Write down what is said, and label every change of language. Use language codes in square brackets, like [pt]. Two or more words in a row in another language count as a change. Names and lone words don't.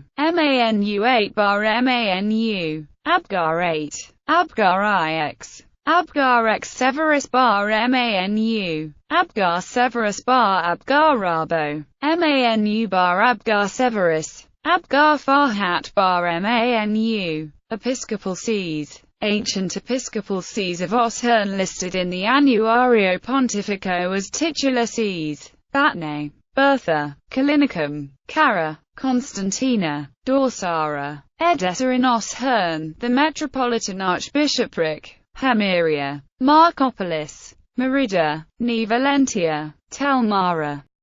[en] Manu 8 bar Manu. Abgar 8. Abgar ix. Abgar x Severus bar Manu. Abgar Severus bar Abgar Rabo. Manu bar Abgar Severus. Abgar Farhat bar Manu. Episcopal sees. Ancient episcopal sees of Osroene listed in the Annuario Pontifico as titular sees. Batne. Bertha. Callinicum. Cara. Constantina. Dorsara. Edessa in Osroene. The Metropolitan Archbishopric. Hemiria. Markopolis. Merida. Ni Valentia. Telmara.